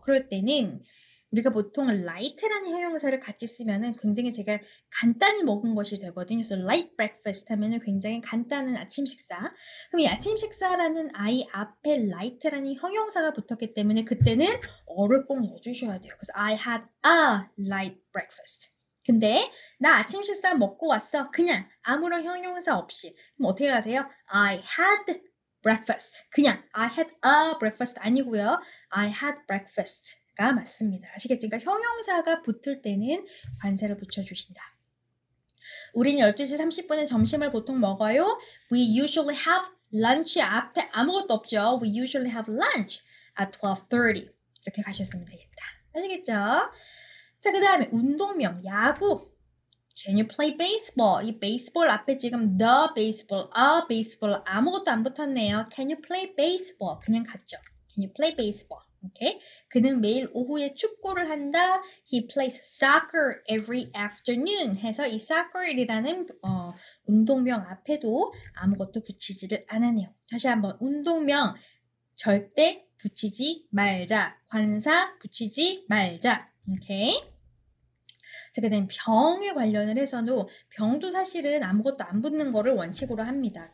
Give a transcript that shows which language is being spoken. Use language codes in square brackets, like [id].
[ko] 그럴 때는 우리가 보통 light라는 형용사를 같이 쓰면은 굉장히 제가 간단히 먹은 것이 되거든요. 그래서 light breakfast 하면은 굉장히 간단한 아침 식사. 그럼 이 아침 식사라는 I 앞에 light라는 형용사가 붙었기 때문에 그때는 어를 꼭 넣어주셔야 돼요. 그래서 [en] I had a light breakfast. [ko] 근데 나 아침 식사 먹고 왔어. 그냥 아무런 형용사 없이. 그럼 어떻게 가세요? [en] I had breakfast. [ko] 그냥 [en] I had a breakfast [ko] 아니고요. [en] I had breakfast. [ko] 가 맞습니다. 아시겠죠? 그러니까 형용사가 붙을 때는 관사를 붙여주신다. 우리는 12시 30분에 점심을 보통 먹어요. [en] We usually have lunch [ko] 앞에 아무것도 없죠. [en] We usually have lunch at 12:30. [ko] 이렇게 가셨으면 되겠다. 아시겠죠? 자, 그 다음에 운동명, 야구. [en] Can you play baseball? [ko] 이 [en] baseball [ko] 앞에 지금 [en] the baseball, a baseball [ko] 아무것도 안 붙었네요. [en] Can you play baseball? [ko] 그냥 갔죠. [en] Can you play baseball? [ko] 오케이. 그는 매일 오후에 축구를 한다. [en] He plays soccer every afternoon. [ko] 해서 이 soccer이라는 운동명 앞에도 아무것도 붙이지를 않았네요. 다시 한번 운동명 절대 붙이지 말자. 관사 붙이지 말자. 오케이. 자, 그 다음 병에 관련을 해서도 병도 사실은 아무것도 안 붙는 거를 원칙으로 합니다.